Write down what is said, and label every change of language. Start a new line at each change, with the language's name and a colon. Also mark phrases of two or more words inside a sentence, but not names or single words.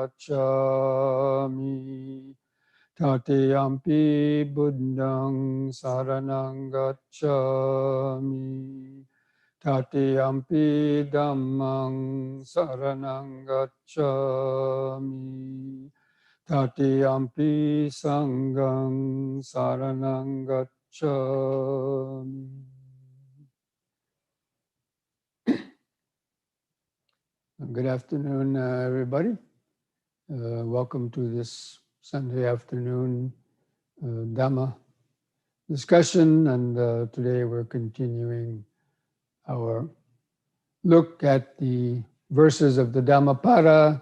Pali: gacchami, Tatiyampi buddhang saranang gacchami, Tatiyampi dhammang saranang gacchami, Tatiyampi sanghang saranang gacchami.
English: Good afternoon, everybody. Welcome to this Sunday afternoon Dhamma discussion, and today we're continuing our look at the verses of the Dhammapada.